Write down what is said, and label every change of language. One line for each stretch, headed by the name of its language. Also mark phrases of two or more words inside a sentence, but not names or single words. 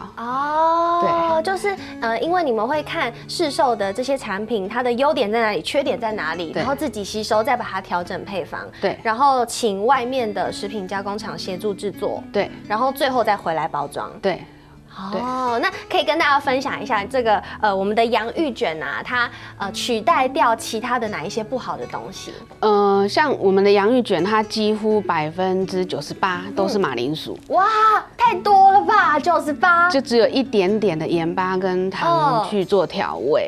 Chinese: 哦，對，就是因為你們會看市售的這些產品，它的優點在哪裡，缺點在哪裡，然後自己吸收，再把它調整配方。對，然後請外面的食品加工廠協助製作。對，然後最後再回來包裝。對。哦，那可以跟大家分享一下這個我們的洋芋卷啊，它取代掉其他的哪一些不好的東西？像我們的洋芋卷，它幾乎98%都是馬鈴薯。哇，太多了吧，98%？就只有一點點的鹽巴跟糖去做調味。